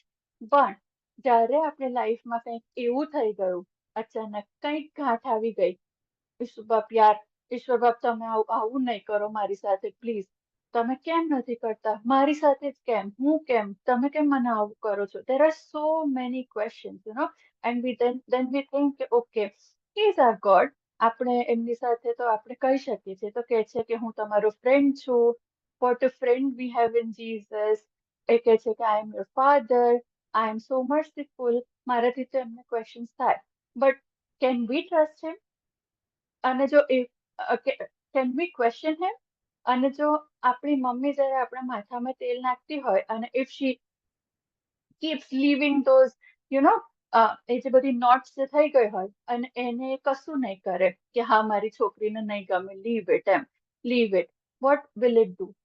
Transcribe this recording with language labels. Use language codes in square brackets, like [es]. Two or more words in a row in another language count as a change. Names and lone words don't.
[gu] પણ જ્યારે આપણે લાઈફમાં કંઈક એવું થઈ ગયું, અચાનક કંઈક ગાંઠ આવી ગઈ, ઈશ્વર બાપ યાર, ઈશ્વર બાપ તમે આવું નહીં કરો મારી સાથે પ્લીઝ, તમે કેમ નથી કરતા મારી સાથે જ, હું કેમ, તમે કેમ મને આવું કરો છો? [en] There are so many questions, and then we think [gu] કે ઓકે, [en] he is our God. [gu] આપણે એમની સાથે તો આપણે કહી શકીએ છીએ, તો કે છે કે હું તમારો ફ્રેન્ડ છું, [en] what a friend we have in Jesus. [gu] એ કે છે કે [en] I am your father, I am so merciful. [gu] મારાથી તો એમને ક્વેશ્ચન્સ થાય, [en] but can we trust him? [gu] અને જો [en] can we question him? [gu] અને જો આપણી મમ્મી જયારે આપણા માથામાં તેલ નાખતી હોય અને [en] if she keeps leaving those, you know, [gu] એ જે બધી નોટ્સ જે થઈ ગઈ હોય અને એને કશું નહીં કરે કે હા મારી છોકરીને નહીં ગમે, [en] leave it [gu] એમ, [en] leave it, what will it do?